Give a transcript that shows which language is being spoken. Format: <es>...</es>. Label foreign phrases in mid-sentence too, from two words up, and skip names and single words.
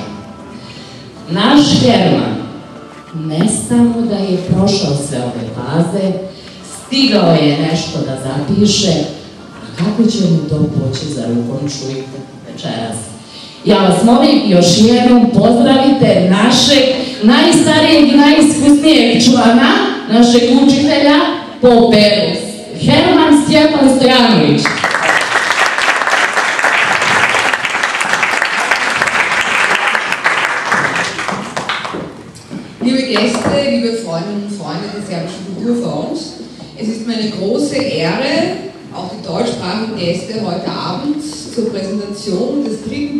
<sr>Naš Herman ne samo da je prošao sve ove faze, stigao je nešto da zapiše, a kako će mu to poći za rukom, čujte večeras. Ja vas molim, još jednom pozdravite našeg najstarijeg i najiskusnijeg člana, našeg učitelja po peru, Herman Stjepan Stojanović.</sr> <de>Liebe Gäste, liebe Freundinnen und Freunde der Serbischen Kulturfonds, es ist mir eine große Ehre, auch die deutschsprachigen Gäste heute Abend zur Präsentation des 3.</de>